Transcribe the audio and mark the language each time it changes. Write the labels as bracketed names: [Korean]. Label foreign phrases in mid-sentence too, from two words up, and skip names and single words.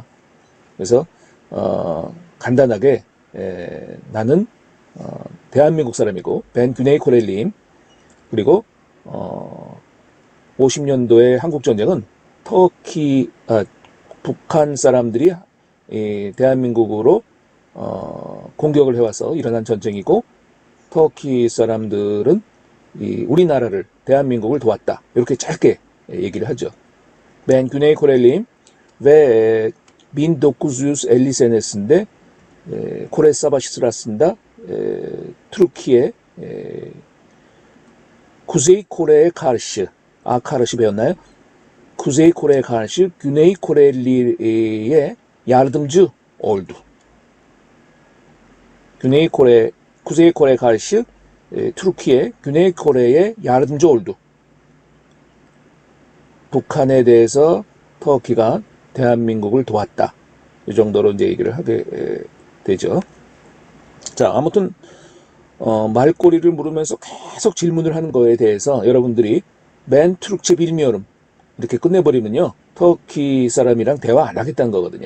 [Korean] 그래서 간단하게 나는 대한민국 사람이고 [Turkish] Ben Güney Koreliyim, [Korean] 그리고 50년도의 한국 전쟁은 북한 사람들이 대한민국으로 공격을 해와서 일어난 전쟁이고, 터키 사람들은 우리나라를 대한민국을 도왔다. 이렇게 짧게 얘기를 하죠. [Turkish] Ben Güney Koreliyim ve 1950 Kore Savaşı sırasında Türkiye Kuzey Kore'ye karşı 배웠나요? Kuzey Kore'ye karşı Güney Koreli'ye yardımcı oldu. Kuzey Kore'ye karşı Türkiye, Güney Kore'ye yardımcı oldu. [Korean] 북한에 대해서 터키가 대한민국을 도왔다. 이 정도로 이제 얘기를 하게 되죠. 자, 아무튼 말꼬리를 물으면서 계속 질문을 하는 거에 대해서 여러분들이 [Turkish] Ben Türkçe bilmiyorum [Korean] 이렇게 끝내버리면요, 터키 사람이랑 대화 안 하겠다는 거거든요.